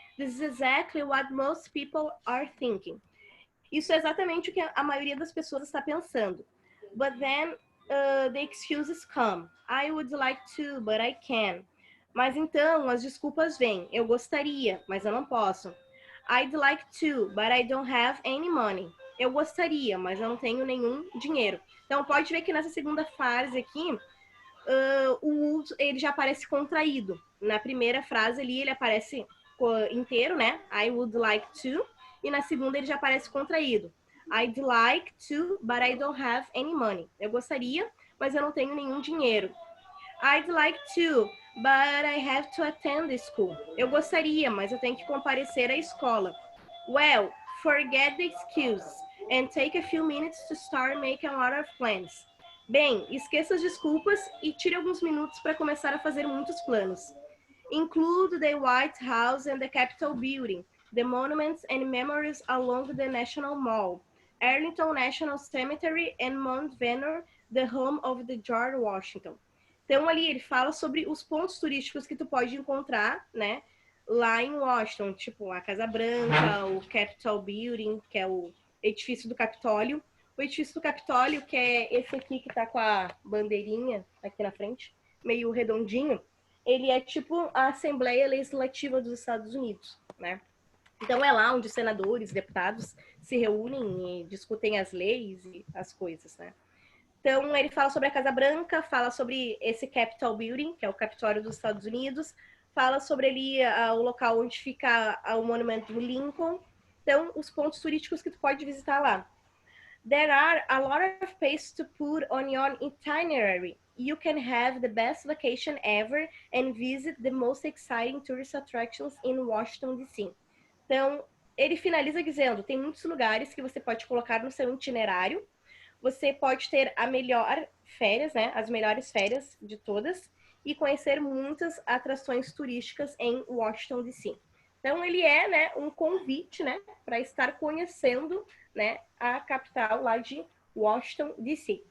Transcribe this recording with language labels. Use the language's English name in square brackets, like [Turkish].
[English] This is exactly what most people are thinking. [Portuguese] Isso é exatamente o que a maioria das pessoas está pensando. [English] But then the excuses come. I would like to, but I can't. [Portuguese] Mas então as desculpas vêm. Eu gostaria, mas eu não posso. [English] I'd like to, but I don't have any money. [Portuguese] Eu gostaria, mas eu não tenho nenhum dinheiro. Então pode ver que nessa segunda frase aqui, o would, ele já aparece contraído. Na primeira frase ali, ele aparece inteiro, né? [English] I would like to. [Portuguese] E na segunda ele já aparece contraído. [English] I'd like to, but I don't have any money. [Portuguese] Eu gostaria, mas eu não tenho nenhum dinheiro. [English] I'd like to, but I have to attend the school. [Portuguese] Eu gostaria, mas eu tenho que comparecer à escola. [English] Well, forget the excuse and take a few minutes to start making a lot of plans. [Portuguese] Bem, esqueça as desculpas e tire alguns minutos para começar a fazer muitos planos. [English] Include the White House and the Capitol Building, the monuments and memories along the National Mall, Arlington National Cemetery and Mount Vernon, the home of the George Washington. [Portuguese] Então ali ele fala sobre os pontos turísticos que tu pode encontrar, né, lá em Washington, tipo a Casa Branca, o Capitol Building, que é o edifício do Capitólio, o edifício do Capitólio, que é esse aqui que tá com a bandeirinha aqui na frente, meio redondinho, ele é tipo a Assembleia Legislativa dos Estados Unidos, né? Então é lá onde os senadores, deputados se reúnem e discutem as leis e as coisas, né? Então ele fala sobre a Casa Branca, fala sobre esse Capitol Building, que é o Capitólio dos Estados Unidos, fala sobre ali o local onde fica o monumento do Lincoln. Então, os pontos turísticos que tu pode visitar lá. [English] There are a lot of places to put on your itinerary. You can have the best vacation ever and visit the most exciting tourist attractions in Washington, D.C. [Portuguese] Então, ele finaliza dizendo, tem muitos lugares que você pode colocar no seu itinerário. Você pode ter a melhor férias, né? As melhores férias de todas e conhecer muitas atrações turísticas em Washington, D.C. Então, ele é, né, um convite, né, para estar conhecendo, né, a capital lá de Washington, D.C.